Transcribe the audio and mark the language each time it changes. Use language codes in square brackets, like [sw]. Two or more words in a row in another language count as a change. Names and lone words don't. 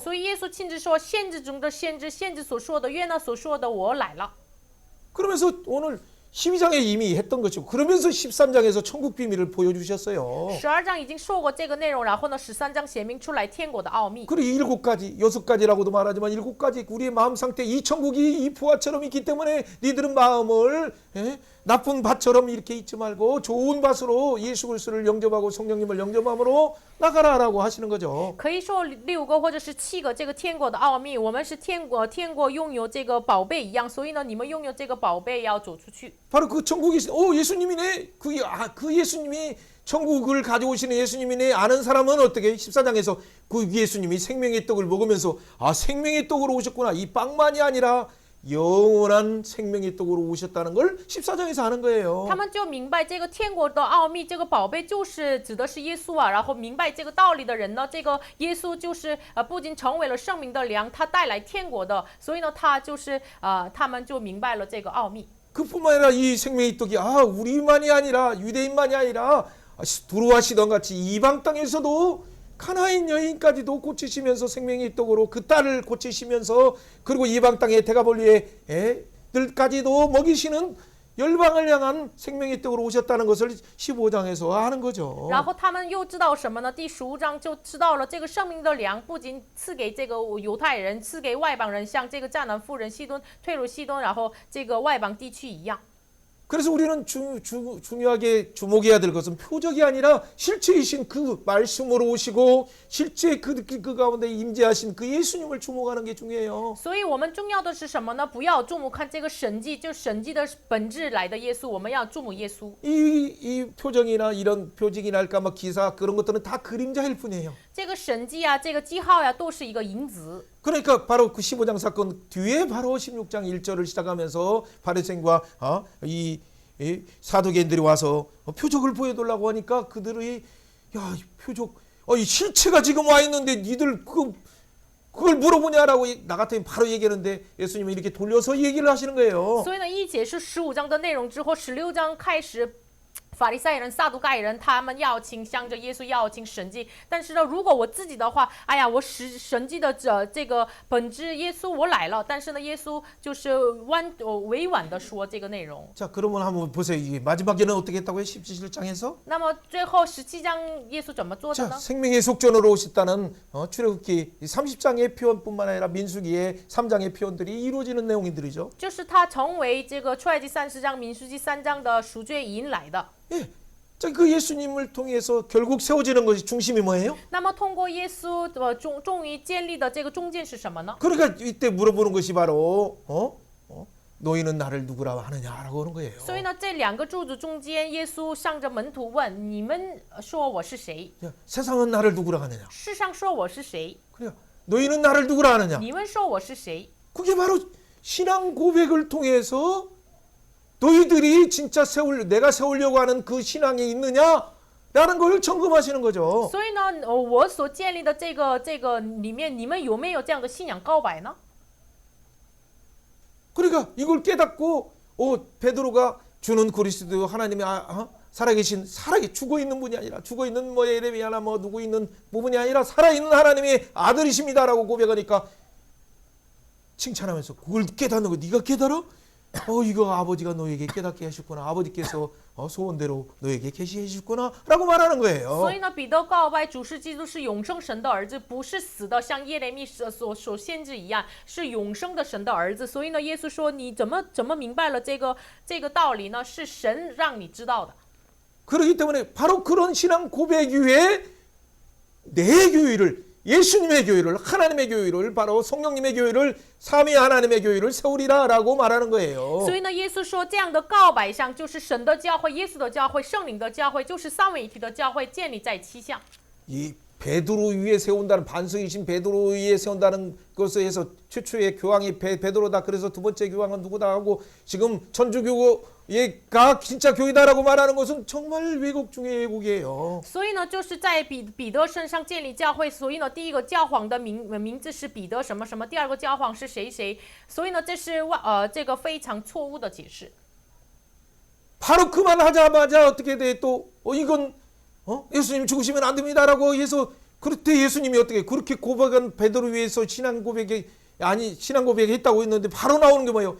[zh] 所以耶稣亲自说，先知中的先知，先知所说的，约拿所说的，我来了。 [ko] 그러면서 오늘 12장에 이미 했던 것이고 그러면서 13장에서 천국 비밀을 보여주셨어요. [zh] 12 章已经说过这个内容，然后呢，13章显明出来天国的奥秘。 [ko] 그리고 7가지, 6가지라고도 말하지만 7가지 우리의 마음 상태 이 천국이 이 부화처럼 있기 때문에 니들은 마음을 나쁜 밭처럼 이렇게 있지 말고 좋은 밭으로 예수 그리스도를 영접하고 성령님을 영접함으로 나가라라고 하시는 거죠. [zh] 可以说6个或者是7个这个天国的奥秘，我们是天国拥有这个宝贝一样，所以呢，你们拥有这个宝贝要走出去。 [ko] 바로 그 천국이 예수님이네. 그 예수님이 천국을 가져오시는 예수님이네. 아는 사람은 어떻게 14장에서 그 예수님이 생명의 떡을 먹으면서 생명의 떡으로 오셨구나. 이 빵만이 아니라 영원한 생명의 떡으로 오셨다는 걸 14장에서 하는 거예요. [zh] 他们就明白这个天国的奥秘，这个宝贝就是指的是耶稣啊。然后明白这个道理的人呢，这个耶稣就是不仅成为了生命的粮，他带来天国的，所以呢，他就是他们就明白了这个奥秘。 [ko] 그뿐만 아니라 이 생명의 떡이 우리만이 아니라 유대인만이 아니라 두루와시던 같이 이방 땅에서도 가나안 여인까지도 고치시면서 생명의 떡으로 그 딸을 고치시면서 그리고 이방 땅의 대가볼리의 애들까지도 먹이시는 열방을 향한 생명의 떡으로 오셨다는 것을 15장에서 아는 거죠. [zh] 然后他们又知道什么呢？第15章就知道了这个生命的粮不仅赐给这个犹太人，赐给外邦人，像这个迦南妇人西敦退入西敦，然后这个外邦地区一样。 [ko] 그래서 우리는 중요하게 주목해야 될 것은 표적이 아니라 실체이신 그 말씀으로 오시고 실제 그 가운데 임재하신 그 예수님을 주목하는 게 중요해요. [zh] 所以我们重要的是什么呢？不要注目看这个神迹，就神迹的本质来的耶稣，我们要注目耶稣。 [ko] 이 표정이나 이런 표징이랄까 뭐 기사 그런 것들은 다 그림자일 뿐이에요. [zh] 这个神迹啊，这个记号呀、都是一个影子。 [ko] 그러니까 바로 그 15장 사건 뒤에 바로 16장 1절을 시작하면서 바리새인과 이 사두개인들이 와서 표적을 보여달라고 하니까 그들이 야, 이 표적 이 실체가 지금 와 있는데 니들 그걸 물어보냐라고 나 같으면 바로 얘기하는데 예수님이 이렇게 돌려서 얘기를 하시는 거예요. [zh] 所以呢，一解释15章的内容之后，16章开始。法利赛人、撒都盖人，他们要请向着耶稣要请神迹。但是呢，如果我自己的话，哎呀，我神迹的这个本质，耶稣我来了。但是呢，耶稣就是委婉的说这个内容。 [ko] 자, 그러면 한번 보세요. 이게 마지막에는 어떻게 했다고요? 17장에서? [zh] 那么最后17章耶稣怎么做的 [ko] 자, [zh] 呢？ [ko] 생명의 속전으로 오셨다는 출애굽기 30장의 표현뿐만 아니라 민수기의 3장의 표현들이 이루어지는 내용들이죠. [zh] 就是他成为这个出埃及30章、民数记3章的赎罪引来的。 [ko] 예. 자, 그 예수님을 통해서 결국 세워지는 것이 중심이 뭐예요? [zh] 那么通过耶稣终于建立的这个中间是什么呢？ [ko] 그러니까 이때 물어보는 것이 바로 너희는 나를 누구라 하느냐라고 하는 거예요. [zh] 所以呢，这两个柱子中间，耶稣向着门徒问：“你们说我是谁？ [ko] 야, 세상은 나를 누구라 하느냐? [zh] 世上说我是谁？ [ko] 그래. 너희는 나를 누구라 하느냐? [zh] 你们说我是谁？” [ko] 그게 바로 신앙 고백을 통해서 너희들이 진짜 내가 세우려고 하는 그 신앙이 있느냐라는 걸 점검하시는 거죠. [zh] 所以呢，我所建立的这个里面，你们有没有这样的信仰告白呢？ [ko] 그러니까 이걸 깨닫고 베드로가 주는 그리스도 하나님의 살아계신 죽어 있는 분이 아니라 죽어 있는 뭐 예레미야나 뭐 누구 있는 부분이 아니라 살아 있는 하나님의 아들이십니다라고 고백하니까 칭찬하면서 그걸 깨닫는 거 네가 깨달아? 이거 아버지가 너에게 깨닫게 하셨구나. 아버지께서 소원대로 너에게 계시해 주셨구나라고 말하는 거예요. [zh] 所以呢，彼得告白主是基督是永生神的儿子，不是死的，像耶利米所先知一样，是永生的神的儿子。所以呢，耶稣说你怎么明白了这个道理呢？是神让你知道的。 [ko] 그렇기 때문에 바로 그런 신앙 고백 위에 내 교회를 예수님의 교회를 하나님의 교회를 바로 성령님의 교회를 삼위 하나님의 교회를 세우리라라고 말하는 거예요. [zh] 所以呢，耶稣说这样的告白上就是神的教会、耶稣的教会、圣灵的教会，就是三位一体的教会建立在七项。 [ko] 이 베드로 위에 세운다는 반석이신 베드로 위에 세운다는 것에 해서 최초의 교황이 베드로다. 그래서 두 번째 교황은 누구다 하고 지금 천주교가 진짜 교회다라고 말하는 것은 정말 왜곡 중의 왜곡이에요. [zh] 所以呢，就是在彼得身上建立教会。所以呢，第一个教皇的名字是彼得什么什么，第二个教皇是谁谁。所以呢，这是这个非常错误的解释。 [ko] 바로 그만하자마자 어떻게 돼 또 이건 예수님 죽으시면 안 됩니다라고 해서 그때 예수님이 어떻게 그렇게 고백한 베드로 위해서 신앙 고백이 했다고 했는데 바로 나오는 게 뭐예요?